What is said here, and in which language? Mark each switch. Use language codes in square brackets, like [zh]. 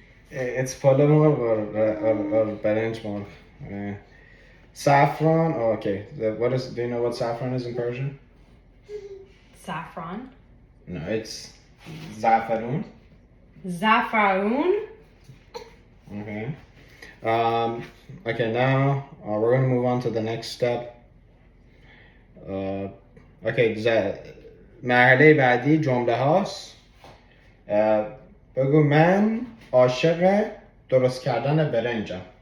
[en] It's polo مرغ or برنج مرغ. Saffron. Oh, okay. Do you know what saffron is in Persian? Saffron. No, it's za'afaroon. Zaffaroon. Okay. Okay, now we're going to move on to the next step. [fa] Okay, مرحله بعدی جمله هاست. بگو من عاشق درست کردن برنجم.